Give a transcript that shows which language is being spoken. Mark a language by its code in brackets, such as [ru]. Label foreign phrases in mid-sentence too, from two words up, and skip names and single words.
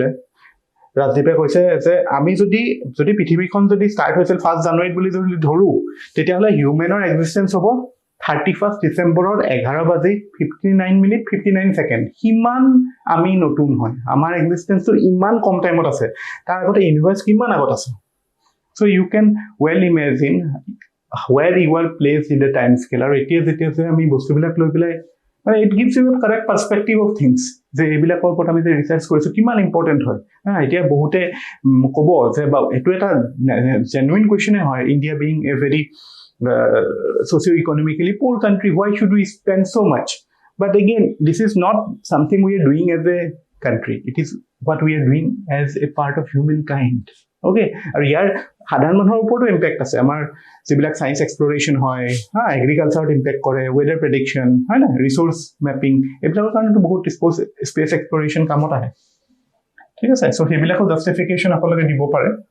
[as] ৰাজদীপে কৈছে যে আমি যদি পৃথিৱীখন যদি ষ্টাৰ্ট হৈছিল 1 জানুৱাৰীত বুলি যদি ধৰো, তেতিয়াহ'লে [en] human's existence [as] হ'ব 31 ডিচেম্বৰৰ 11:59:59। সিমান আমি নতুন হয়, আমাৰ এক্সিষ্টেঞ্চটো ইমান কম টাইমত আছে, তাৰ আগতে ইউনিভাৰ্ছ কিমান আগত আছে। [en] So you can well imagine where you are placed in the time scale. [as] আৰু এতিয়া যেতিয়া আমি বস্তুবিলাক লৈ পেলাই মানে [en] it gives you a correct perspective of things, [as] যে এইবিলাকৰ ওপৰত আমি যে ৰিচাৰ্চ কৰিছোঁ কিমান ইম্পৰ্টেণ্ট হয়। এতিয়া বহুতে ক'ব যে বা এইটো এটা [en] genuine question [as] হয়, [en] India being a very socio-economically poor country, why should we spend so much? But again, this is not something we are doing as a country, it is what we are doing as a part of humankind. [as] Okay, আৰু ইয়াৰ সাধাৰণ মানুহৰ ওপৰতো ইম্পেক্ট আছে। আমাৰ যিবিলাক [en] science exploration [as] হয়, এগ্ৰিকালচাৰত ইম্পেক্ট কৰে, [en] weather prediction [as] হয় না, [en] resource mapping, [as] এইবিলাকৰ কাৰণেতো বহুত [en] space exploration [as] কামত আহে। ঠিক আছে, চ' সেইবিলাকো জাষ্টিফিকেশ্যন আপোনালোকে দিব পাৰে।